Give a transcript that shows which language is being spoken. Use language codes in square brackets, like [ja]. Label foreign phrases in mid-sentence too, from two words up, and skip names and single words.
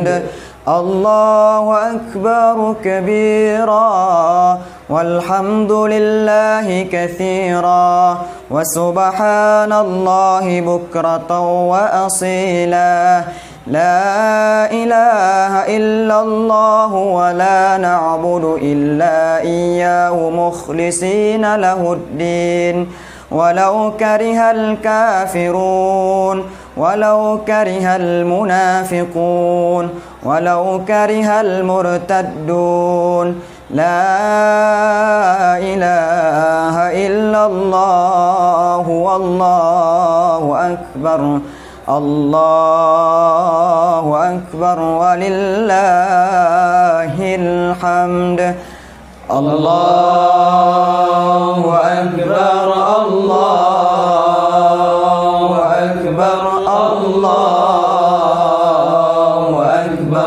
[ar] الله أكبر كبيرا والحمد لله كثيرا وسبحان الله بكرة وأصيلا. لا إله إلا الله ولا نعبد إلا إياه مخلصين له الدين. ولو كره الكافرون ولو كره المنافقون ولو كره المرتدون. لا إله إلا الله والله أكبر. الله أكبر ولله الحمد. الله أكبر الله أكبر الله أكبر.